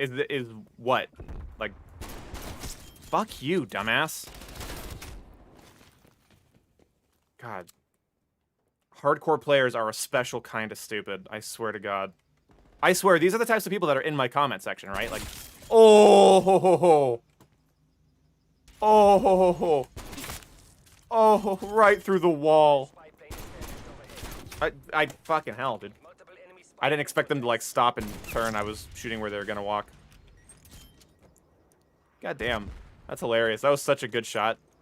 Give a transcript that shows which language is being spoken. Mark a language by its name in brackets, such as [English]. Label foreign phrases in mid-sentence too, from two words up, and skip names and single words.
[English] Is what? Like, fuck you, dumbass. God. Hardcore players are a special kind of stupid. I swear to God. I swear, these are the types of people that are in my comment section, right? Like, oh, ho, ho, ho. Oh, ho, ho, ho. Oh, right through the wall. I fucking hell, dude. I didn't expect them to, like, stop and turn. I was shooting where they were gonna walk. God damn. That's hilarious. That was such a good shot.